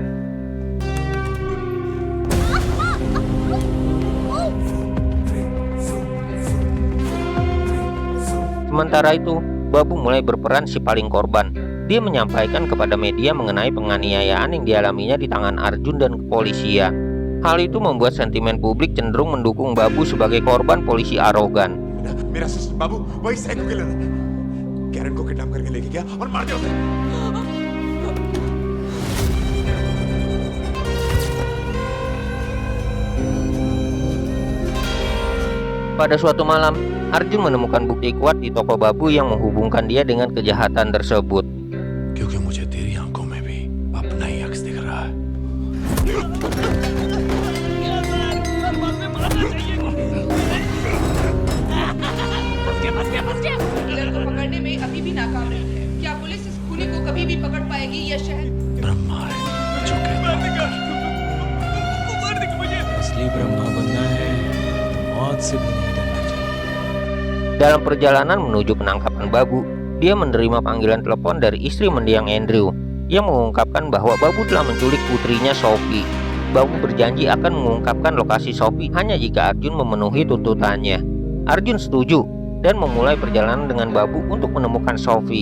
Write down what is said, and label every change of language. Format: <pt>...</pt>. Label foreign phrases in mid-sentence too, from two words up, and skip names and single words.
<id>Sementara itu, Babu mulai berperan si paling korban. Dia menyampaikan kepada media mengenai penganiayaan yang dialaminya di tangan Arjun dan kepolisian. Hal itu membuat sentimen publik cenderung mendukung Babu sebagai korban polisi arogan.</id> <hi>मेरा सिस्टर बाबू वही</hi> <en>psycho killer</en> <hi>है। कैरन को किडनैप करके लेके गया और मार दिया उसे।</hi> <id>Pada suatu malam, Arjun menemukan bukti kuat di toko Babu yang menghubungkan dia dengan kejahatan tersebut.</id> <hi>क्योंकि मुझे तेरी आंखों में भी अपना ही अक्स दिख रहा है। किलर को पकड़ने में अभी भी नाकाम रही है। क्या पुलिस इस खूनी को कभी भी पकड़ पाएगी? यह शहर ब्रह्मा है जो कहता है। असली ब्रह्मा बनना है तो मौत से भी नहीं डरना चाहिए।</hi> <id>Dalam perjalanan menuju penangkapan Babu, dia menerima panggilan telepon dari istri mendiang Andrew yang mengungkapkan bahwa Babu telah menculik putrinya Sophie. Babu berjanji akan mengungkapkan lokasi Sophie hanya jika Arjun memenuhi tuntutannya. Arjun setuju dan memulai perjalanan dengan Babu untuk menemukan Sophie.</id>